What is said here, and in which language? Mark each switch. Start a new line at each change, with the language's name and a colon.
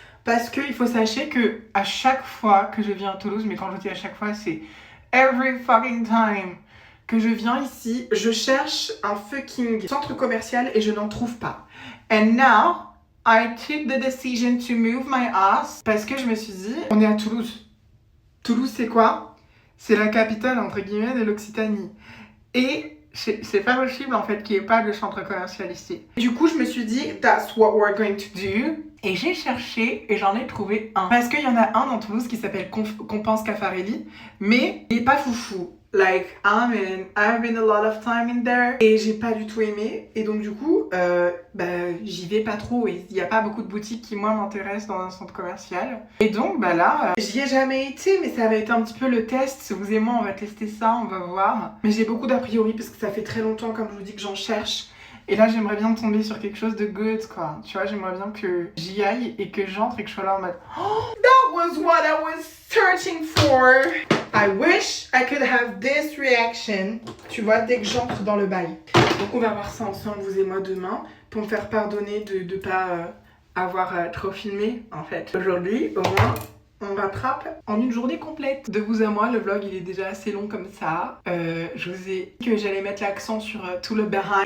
French: Parce qu'il faut sachez que à chaque fois que je viens à Toulouse, mais quand je dis à chaque fois, c'est
English: every fucking time
French: que je viens ici, je cherche un fucking centre commercial et je n'en trouve pas.
English: And now, I took the decision to move my ass
French: parce que je me suis dit, on est à Toulouse. Toulouse, c'est quoi? C'est la capitale, entre guillemets, de l'Occitanie. Et c'est pas possible, en fait, qu'il n'y ait pas de centre commercial ici. Du coup, je me suis dit,
English: that's what we're going to do.
French: Et j'ai cherché et j'en ai trouvé un. Parce qu'il y en a un dans Toulouse qui s'appelle Compense Caffarelli, mais il n'est pas foufou.
English: Like, I've been a lot of time in there.
French: Et j'ai pas du tout aimé. Et donc, du coup, j'y vais pas trop. Et il n'y a pas beaucoup de boutiques qui, moi, m'intéressent dans un centre commercial. Et donc, là, j'y ai jamais été, mais ça va être un petit peu le test. Vous et moi, on va tester ça, on va voir. Mais j'ai beaucoup d'a priori parce que ça fait très longtemps, comme je vous dis, que j'en cherche. Et là, j'aimerais bien tomber sur quelque chose de good, quoi. Tu vois, j'aimerais bien que j'y aille et que j'entre et que je sois là en mode
English: oh, that was what I was searching for. I wish I could have this reaction.
French: Tu vois, dès que j'entre dans le bail. Donc, on va voir ça ensemble, vous et moi, demain, pour me faire pardonner de ne pas avoir trop filmé, en fait. Aujourd'hui, au moins, on rattrape en une journée complète. De vous à moi, le vlog il est déjà assez long comme ça. Je vous ai dit que j'allais mettre l'accent sur tout le behind.